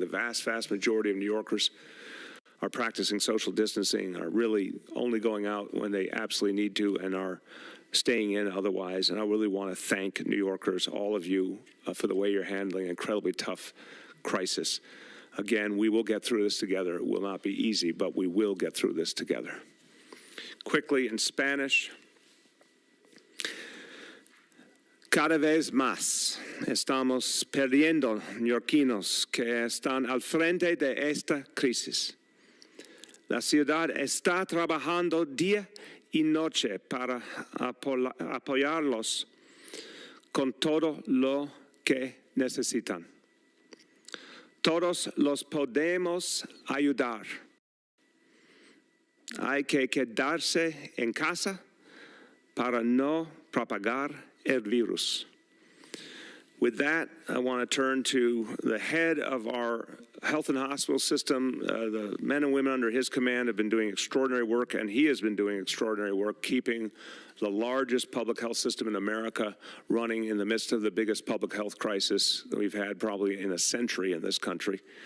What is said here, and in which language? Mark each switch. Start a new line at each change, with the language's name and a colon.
English: The vast, vast majority of New Yorkers are practicing social distancing, are really only going out when they absolutely need to, and are staying in otherwise. And I really want to thank New Yorkers, all of you, for the way you're handling an incredibly tough crisis. Again, we will get through this together. It will not be easy, but we will get through this together. Quickly in Spanish.
Spanish: Cada vez más estamos perdiendo neoyorquinos que están al frente de esta crisis. La ciudad está trabajando día y noche para apoyarlos con todo lo que necesitan. Todos los podemos ayudar. Hay que quedarse en casa para no propagar el virus.
English: With that, I want to turn to the head of our health and hospital system. The men and women under his command have been doing extraordinary work, and he has been doing extraordinary work keeping the largest public health system in America running in the midst of the biggest public health crisis that we've had probably in a century in this country.